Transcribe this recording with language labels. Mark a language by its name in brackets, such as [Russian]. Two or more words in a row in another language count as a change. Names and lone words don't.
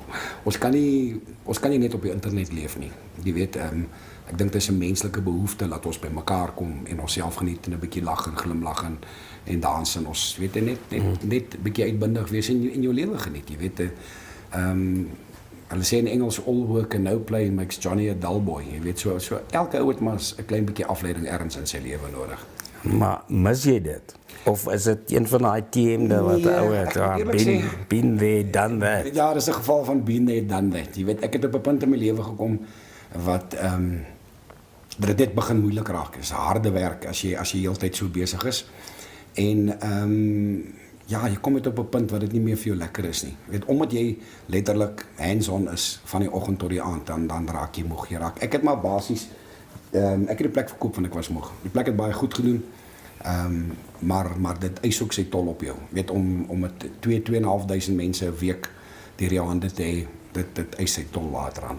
[Afrikaans] Ons kan nie net op die internet leef nie. Jy weet, ek dink dit is 'n menslike behoefte dat ons by mekaar kom en onsself geniet en 'n bietjie lag en glimlag en dans en ons weet net 'n bietjie uitbundig wees en jou lewe geniet. Jy weet, hulle sê in Engels, [English] all work and no play makes Johnny a dull boy. [Afrikaans] Jy weet, so elke ou het maar 'n klein bietjie afleiding ergens in sy lewe nodig. Maar mis jy dit? Of is dit een van daai teemde wat ou het, [English] been there, done that? [Afrikaans] Ja, dis 'n geval van [English] been there, done that. [Afrikaans] Jy weet, ek het op 'n punt in my lewe gekom wat dat dit begin moeilik raak. Dit is harde werk as jy heeltyd so besig is. En ja, jy kom net op 'n punt wat dit nie meer vir jou lekker is nie. Jy weet, omdat jy letterlik hands-on is van die oggend tot die aand, dan raak jy moeg. Ek het maar basies ek het die plek verkoop want ek was moeg. Die plek het baie goed gedoen. Maar dit eis ook sy tol op jou. Weet, om met 2.500 mense 'n week deur jou hande te hê, dit eis sy tol later aan.